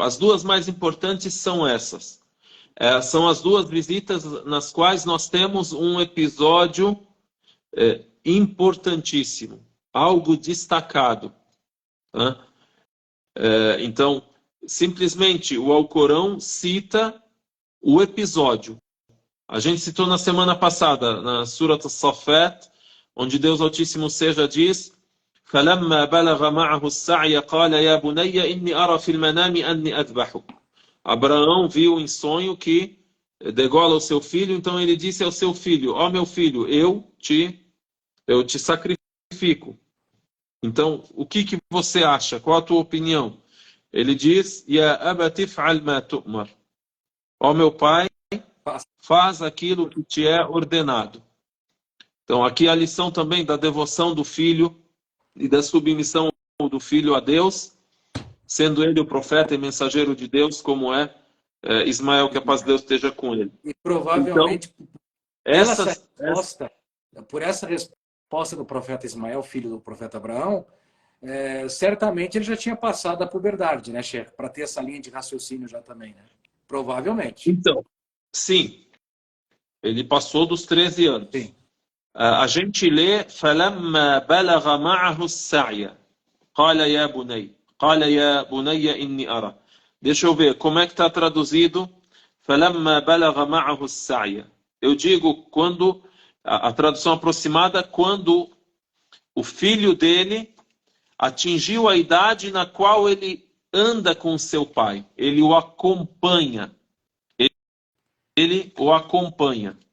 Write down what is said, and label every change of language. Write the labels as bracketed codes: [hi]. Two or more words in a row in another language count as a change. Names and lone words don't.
[pt] As duas mais importantes são essas. São as duas visitas nas quais nós temos um episódio importantíssimo, algo destacado, né? Então, simplesmente o Alcorão cita o episódio. A gente citou na semana passada, na Surat As-Saffat, onde Deus Altíssimo Seja diz: [ar] فَلَمَّا بَلَغَ مَعَهُ السَّعْيَ قَالَ يَا بُنَيَّ إِنِّي أَرَى فِي الْمَنَامِ أَنِّي أَذْبَحُكَ. [pt] Abraão viu em sonho que degola o seu filho, então ele disse ao seu filho: ó meu filho, eu te sacrifico. Então, o que você acha? Qual a tua opinião? Ele diz: [ar] يا أبت افعل ما تؤمر. [pt] Ó meu pai, faz aquilo que te é ordenado. Então, aqui a lição também da devoção do filho e da submissão do filho a Deus, sendo ele o profeta e mensageiro de Deus, como é Ismael, que a paz de Deus esteja com ele. E provavelmente, então, por essa resposta do profeta Ismael, filho do profeta Abraão, certamente ele já tinha passado a puberdade, né, Sheik? Para ter essa linha de raciocínio já também, né? Provavelmente. Então, sim. Ele passou dos 13 anos. Sim. A gente lê: [ar] فَلَمَّا بَلَغَ مَعَهُ السَّعْيَ قَالَ يَا بُنَيَّ إِنِّي أَرَى. [pt] Deixa eu ver, como é que está traduzido? [ar] فَلَمَّا بَلَغَ مَعَهُ السَّعْيَ. [pt] Eu digo quando, a tradução aproximada, quando o filho dele atingiu a idade na qual ele anda com seu pai. Ele o acompanha. Ele o acompanha.